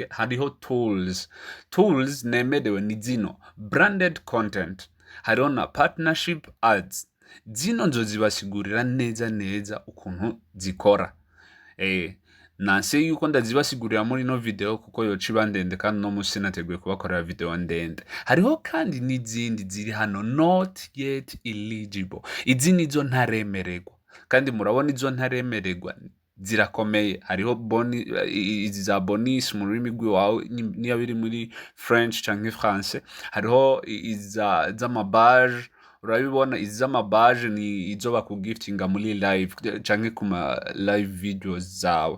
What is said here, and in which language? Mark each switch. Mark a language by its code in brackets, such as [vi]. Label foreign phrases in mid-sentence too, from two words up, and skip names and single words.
[rn] Hariho tools nemerewe ni zino [en] branded content, [rn] hariho na [en] partnership ads. [rn] Zino nzozibasigurira neza ukuntu zikora. Nanse yuko ndazibasigurira muri no video kuko yoca iba ndende kandi no musi nateguye kubakorera video ndende. Hariho kandi n'izindi ziri hano [en] not yet eligible. [rn] Izi nizo ntaremererwa, kandi murabona izo ntaremererwa zirakomeye. Hariho izi za bonus mu rurimi rw'iwawe niyo biri muri French canke France. Hariho z'amabaje, urabibona izi z'amabaje ni izo bakugiftinga muri live canke kuma [en] live videos [rn] zawe.